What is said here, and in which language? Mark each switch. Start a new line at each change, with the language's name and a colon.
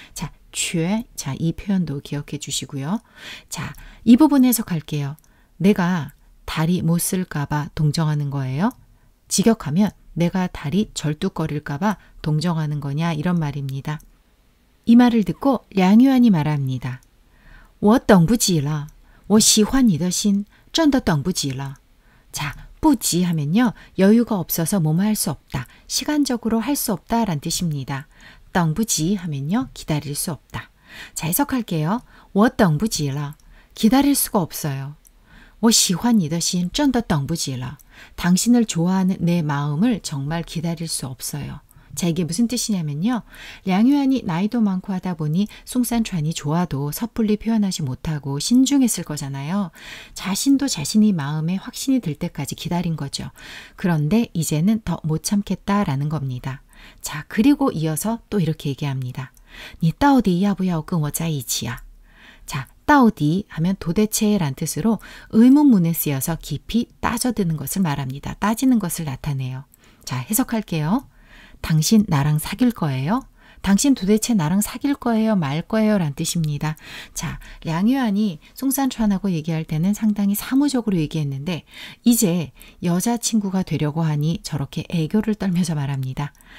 Korean: 자, 죄, 자, 이 표현도 기억해 주시고요. 자, 이 부분 해석할게요. 내가 다리 못 쓸까 봐 동정하는 거예요. 직역하면 내가 다리 절뚝거릴까 봐 동정하는 거냐 이런 말입니다. 이 말을 듣고 량유안이 말합니다.
Chinese: 我等不及了我喜欢你的心真的等不及了
Korean: 자, 不及 하면요. 여유가 없어서 뭐뭐 할 수 없다. 시간적으로 할 수 없다 란 뜻입니다. 等不及 하면요. 기다릴 수 없다. 자, 해석할게요.
Chinese: 我等不及了
Korean: 기다릴 수가 없어요.
Chinese: 我喜欢你的心真的等不及了
Korean: 당신을 좋아하는 내 마음을 정말 기다릴 수 없어요. 자, 이게 무슨 뜻이냐면요. 량유안이 나이도 많고 하다 보니 송산川좋아도 섣불리 표현하지 못하고 신중했을 거잖아요. 자신도 자신이 마음에 확신이 들 때까지 기다린 거죠. 그런데 이제는 더 못 참겠다라는 겁니다. 자, 그리고 이어서 또 이렇게 얘기합니다.
Chinese: 你到底要不要跟我在一起啊?
Korean: 자, 到底 하면 도대체란 뜻으로 의문문에 쓰여서 깊이 따져드는 것을 말합니다. 따지는 것을 나타내요. 자, 해석할게요. 당신 나랑 사귈 거예요? 당신 도대체 나랑 사귈 거예요? 말 거예요? 란 뜻입니다. 자, 량유안이 송산川하고 얘기할 때는 상당히 사무적으로 얘기했는데 이제 여자친구가 되려고 하니 저렇게 애교를 떨면서 말합니다.